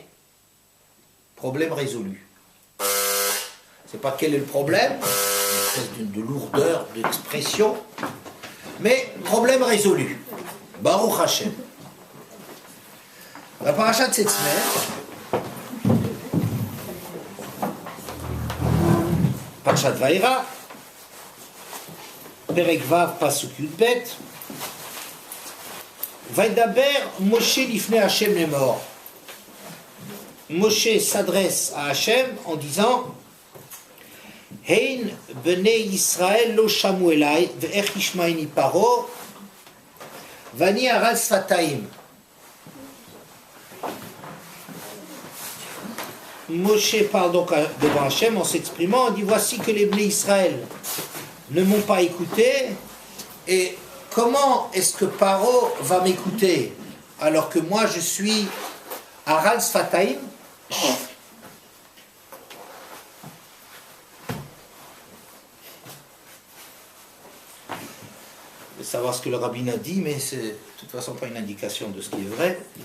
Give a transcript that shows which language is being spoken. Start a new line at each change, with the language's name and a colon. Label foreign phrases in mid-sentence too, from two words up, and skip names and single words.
French: Problème résolu. Je ne sais pas quel est le problème, une espèce de lourdeur d'expression, mais problème résolu.
Hebrew: ברוך השם.
French: La paracha de cette semaine,
Hebrew: פרשת וארא, פרק ו פסוק יב, וידבר משה לפני השם לאמר.
French: Moshe s'adresse à Hachem en disant
Hebrew: הן בני ישראל לא שמעו אלי ואיך ישמעני פרעה ואני ערל שפתים.
French: Moshe parle donc devant Hachem en s'exprimant, on dit voici que les
Hebrew: בני ישראל
French: ne m'ont pas écouté, et comment est-ce que Paro va m'écouter alors que moi je suis
Hebrew: ערל שפתים?
French: De savoir ce que le rabbin a dit, mais c'est de toute façon pas une indication de ce qui est vrai.